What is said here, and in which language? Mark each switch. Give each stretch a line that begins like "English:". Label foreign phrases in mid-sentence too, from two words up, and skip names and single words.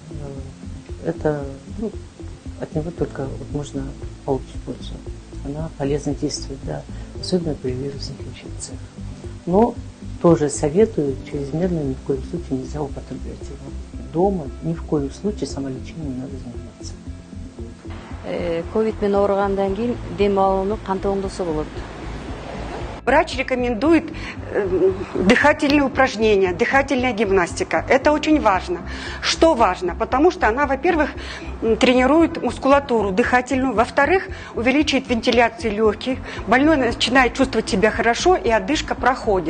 Russian: Это, от него только можно получить пользу. Она полезно действует, да, особенно при вирусных инфекциях. Но тоже советую, чрезмерно ни в коем случае нельзя употреблять его. Дома ни в коем случае самолечением не надо заниматься.
Kyrgyz: Ковид менен ооругандан кийин дем алууну кантип оңдосо болот?
Russian: Врач рекомендует дыхательные упражнения, дыхательная гимнастика. Это очень важно. Что важно? Потому что она, во-первых, тренирует мускулатуру дыхательную, во-вторых, увеличивает вентиляцию легких, больной начинает чувствовать себя хорошо и одышка проходит.